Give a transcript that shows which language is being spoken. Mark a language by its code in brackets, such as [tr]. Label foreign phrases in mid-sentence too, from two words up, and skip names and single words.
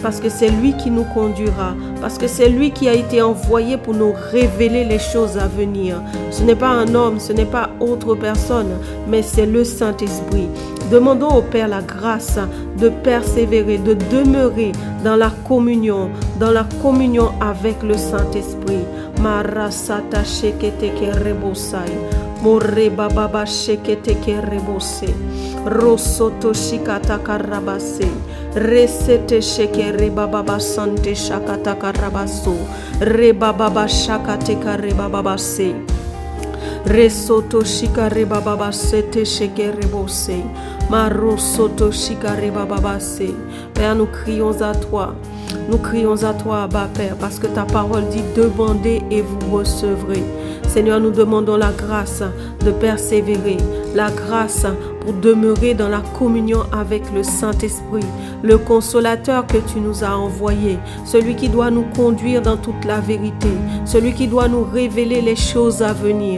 [fr] parce que c'est lui qui nous conduira, parce que c'est lui qui a été envoyé pour nous révéler les choses à venir. Ce n'est pas un homme, ce n'est pas autre personne, mais c'est le Saint-Esprit. Demandons au Père la grâce de persévérer, de demeurer dans la communion avec le Saint-Esprit. Marasata shekete ke rebosai, more bababa shekete ke rebose, rosoto shikata karabase, resete sheke rebababa sante shakata karabaso, rebababa shakate karebabase. Resoto shikare bababa sete shekere bose. Marosoto shikare bababa se. Père, nous crions à toi. Nous crions à toi, Abba Père, parce que ta parole dit demandez et vous recevrez. Seigneur, nous demandons la grâce de persévérer, la grâce pour demeurer dans la communion avec le Saint-Esprit, le consolateur que tu nous as envoyé, celui qui doit nous conduire dans toute la vérité, celui qui doit nous révéler les choses à venir.